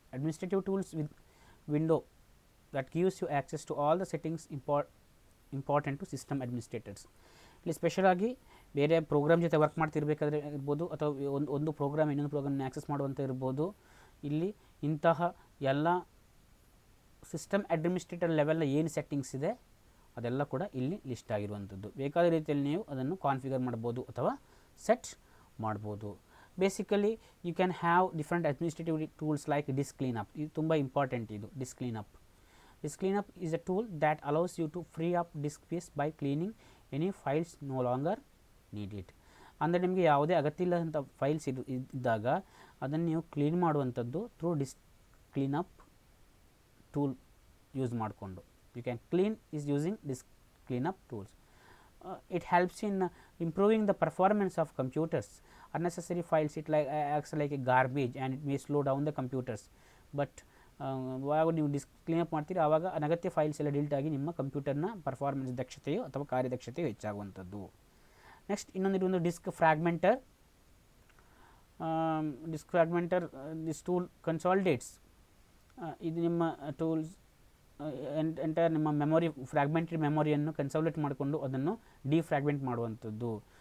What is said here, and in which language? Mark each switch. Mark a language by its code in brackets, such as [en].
[en] Administrative tools with window that gives you access to all the settings important to system administrators. [kn] ಇಲ್ಲಿ special ಆಗಿ ಬೇರೆ program ಜೊತೆ work ಮಾಡ್ತಿರ್ಬೇಕಾದ್ರೆ ಇರ್ಬೋದು ಅಥವಾ ಒಂದು ಪ್ರೋಗ್ರಾಮ್ ಇನ್ನೊಂದು ಪ್ರೋಗ್ರಾಮ್ನ ಆಕ್ಸೆಸ್ ಮಾಡುವಂಥ ಇರ್ಬೋದು. ಇಲ್ಲಿ ಇಂತಹ ಎಲ್ಲ ಸಿಸ್ಟಮ್ ಅಡ್ಮಿನಿಸ್ಟ್ರೇಟರ್ ಲೆವೆಲ್ನ ಏನು ಸೆಟ್ಟಿಂಗ್ಸ್ ಇದೆ ಅದೆಲ್ಲ ಕೂಡ ಇಲ್ಲಿ ಲಿಸ್ಟ್ ಆಗಿರುವಂಥದ್ದು. ಬೇಕಾದ ರೀತಿಯಲ್ಲಿ ನೀವು ಅದನ್ನು ಕಾನ್ಫಿಗರ್ ಮಾಡ್ಬೋದು ಅಥವಾ ಸೆಟ್ ಮಾಡ್ಬೋದು. [en] Basically you can have different administrative tools like disk cleanup. [kn] ಇದು ತುಂಬ ಇಂಪಾರ್ಟೆಂಟ್. ಇದು disc cleanup. [en] Disk cleanup is a tool that allows you to free up disk space by cleaning any files no longer need it. [kn] ಅಂದರೆ ನಿಮಗೆ ಯಾವುದೇ ಅಗತ್ಯ ಇಲ್ಲದಂಥ files ಇದ್ದಾಗ ಅದನ್ನು ನೀವು ಕ್ಲೀನ್ ಮಾಡುವಂಥದ್ದು through disc cleanup tool use ಮಾಡಿಕೊಂಡು. [en] You can clean is using disk cleanup tools. it helps in improving the performance of computers. Unnecessary files, it like acts like a garbage and it may slow down the computers. [kn] But ಯಾವಾಗ ನೀವು clean up ಮಾಡ್ತೀರಿ ಆವಾಗ ಅನಗತ್ಯ files ಎಲ್ಲ delete ಆಗಿ ನಿಮ್ಮ ಕಂಪ್ಯೂಟರ್ನ performance ದಕ್ಷತೆಯು ಅಥವಾ ಕಾರ್ಯದಕ್ಷತೆಯು ಹೆಚ್ಚಾಗುವಂಥದ್ದು. ನೆಕ್ಸ್ಟ್ ಇನ್ನೊಂದು ಡಿಸ್ಕ್ ಫ್ರಾಗ್ಮೆಂಟರ್. ಡಿಸ್ಕ್ ಫ್ರಾಗ್ಮೆಂಟರ್ [en] this tool consolidates, [kn] ಇದು ನಿಮ್ಮ ಟೂಲ್ಸ್ ಎಂಟೈರ್ ನಿಮ್ಮ ಮೆಮೊರಿ ಫ್ರಾಗ್ಮೆಂಟರಿ ಮೆಮೊರಿಯನ್ನು ಕನ್ಸಾಲಿಡೇಟ್ ಮಾಡಿಕೊಂಡು ಅದನ್ನು ಡಿಫ್ರಾಗ್ಮೆಂಟ್ ಮಾಡುವಂಥದ್ದು.